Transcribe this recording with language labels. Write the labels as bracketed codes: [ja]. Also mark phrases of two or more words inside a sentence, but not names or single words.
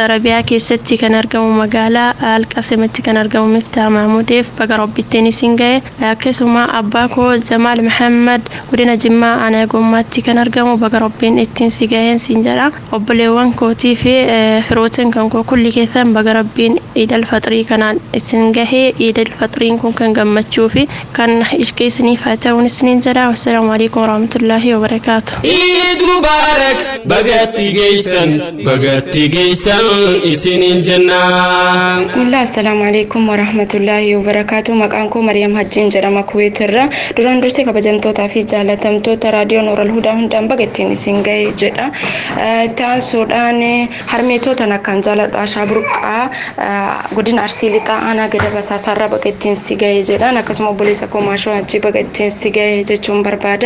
[om] Arabiyaa keessatti kan argamu magaalaa Al-Qasimitti kan argamu Miftah Mahmuudiif baga rabbittiin isin ga'e akkasuma abbaa koo Jamaal Muhammad godina Jimmaa aanaa Gommaatti kan argamu baga rabbiin ittiin si ga'een siin jedha obboleewwan kootii fi firootiin kan koo kulli keessan baga rabbiin Eid al-Fitrii kanaan isin gahee Eid al-Fitriin kun kan gammachuu fi kan ishqeessiniif haa ta'uun isiniin jedha. [ar] والسلام عليكم ورحمة الله وبركاته. عيد مبارك [om] bagatti geysan isinin jannah. [ar] بسم الله السلام عليكم ورحمة الله وبركاته. [om] Maqaan koo Maryam Hajjiin jedhama Kuwait irraa. Duraan dursee kabajamtootaa fi jaalatamtoota raadiyoo Nuur al-Hudaa hundaan bagattiin isin ga'e jedha. Taansuudhaan harmeetota nakkaan jaaladha Shaaburqaa godina Arsii Lixaa aanaa Gada Basaasarraa bagattiin si ga'e jedhaan akkasuma obboleessa koo Maashoo Hajjii bagattiin si ga'e jechuun barbaada.